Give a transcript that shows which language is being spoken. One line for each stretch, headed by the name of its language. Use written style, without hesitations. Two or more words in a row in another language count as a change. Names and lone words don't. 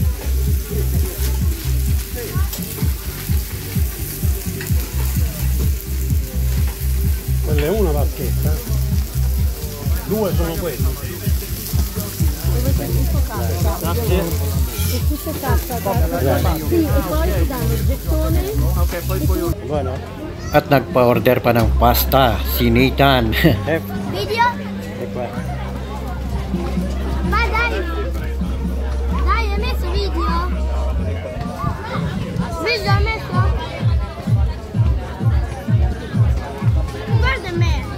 Italian: Quella è una vaschetta, due sono quelle. Grazie. E tutto cassa, sì, e poi ti danno il gettone. Ok, poi Buono?
Filipino: At nagpa-order pa ng pasta, si Nathan.
Italian: Video? E qua. Ma dai! Dai, hai messo video? Video hai messo? Guarda me!